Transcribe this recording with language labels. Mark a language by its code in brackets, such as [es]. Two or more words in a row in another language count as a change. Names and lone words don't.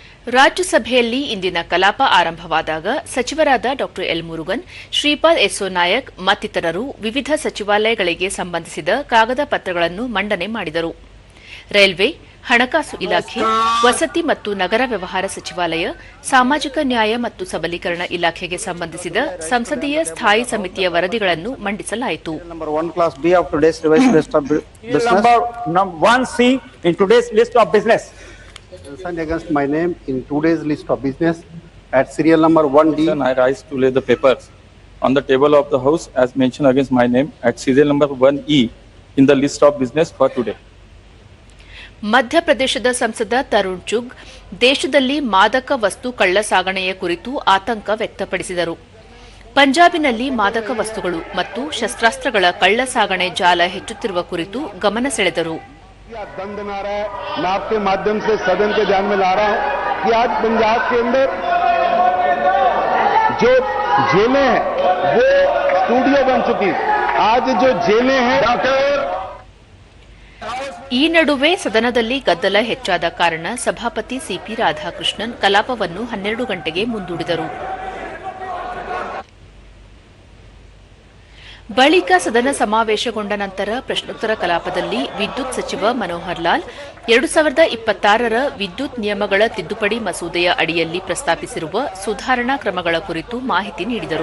[kn] ರಾಜ್ಯಸಭೆಯಲ್ಲಿ ಇಂದಿನ ಕಲಾಪ ಆರಂಭವಾದಾಗ ಸಚಿವರಾದ ಡಾ ಎಲ್ ಮುರುಗನ್, ಶ್ರೀಪಾದ್ ಯೆಸ್ಸೋ ನಾಯಕ್ ಮತ್ತಿತರರು ವಿವಿಧ ಸಚಿವಾಲಯಗಳಿಗೆ ಸಂಬಂಧಿಸಿದ ಕಾಗದ ಪತ್ರಗಳನ್ನು ಮಂಡನೆ ಮಾಡಿದರು. ರೈಲ್ವೆ, ಹಣಕಾಸು ಇಲಾಖೆ, ವಸತಿ ಮತ್ತು ನಗರ ವ್ಯವಹಾರ ಸಚಿವಾಲಯ, ಸಾಮಾಜಿಕ ನ್ಯಾಯ ಮತ್ತು ಸಬಲೀಕರಣ ಇಲಾಖೆಗೆ ಸಂಬಂಧಿಸಿದ ಸಂಸದೀಯ ಸ್ಥಾಯಿ ಸಮಿತಿಯ ವರದಿಗಳನ್ನು ಮಂಡಿಸಲಾಯಿತು. [en] Signed against my name in today's list of business at serial number 1D. I rise to lay the papers on the table of the House as mentioned against my name at serial number 1E in the list of business for today. [kn] ಮಧ್ಯಪ್ರದೇಶದ ಸಂಸದ ತರುಣ್ ಚುಗ್ ದೇಶದಲ್ಲಿ ಮಾದಕ ವಸ್ತು ಕಳ್ಳ ಸಾಗಣೆಯ ಕುರಿತು ಆತಂಕ ವ್ಯಕ್ತಪಡಿಸಿದರು. ಪಂಜಾಬಿನಲ್ಲಿ ಮಾದಕ ವಸ್ತುಗಳು ಮತ್ತು ಶಸ್ತ್ರಾಸ್ತ್ರಗಳ ಕಳ್ಳ ಸಾಗಣೆ ಜಾಲ ಹೆಚ್ಚುತ್ತಿರುವ ಕುರಿತು ಗಮನ ಸೆಳೆದರು. [hi] दंड बना रहा है। मैं आपके माध्यम से सदन के ध्यान में ला रहा हूं कि आज पंजाब के अंदर जो जेलें हैं वो स्टूडियो बन चुकी। आज जो जेलें हैं [kn] ಈ ನಡುವೆ ಸದನದಲ್ಲಿ ಗದ್ದಲ ಹೆಚ್ಚಾದ ಕಾರಣ ಸಭಾಪತಿ ಸಿಪಿ ರಾಧಾಕೃಷ್ಣನ್ ಕಲಾಪವನ್ನು 12 ಗಂಟೆಗೆ ಮುಂದೂಡಿದರು. ಬಳಿಕ ಸದನ ಸಮಾವೇಶಗೊಂಡ ನಂತರ ಪ್ರಶ್ನೋತ್ತರ ಕಲಾಪದಲ್ಲಿ ವಿದ್ಯುತ್ ಸಚಿವ ಮನೋಹರ್ ಲಾಲ್ 2026ರ ವಿದ್ಯುತ್ ನಿಯಮಗಳ ತಿದ್ದುಪಡಿ ಮಸೂದೆಯ ಅಡಿಯಲ್ಲಿ ಪ್ರಸ್ತಾಪಿಸಿರುವ ಸುಧಾರಣಾ ಕ್ರಮಗಳ ಕುರಿತು ಮಾಹಿತಿ ನೀಡಿದರು.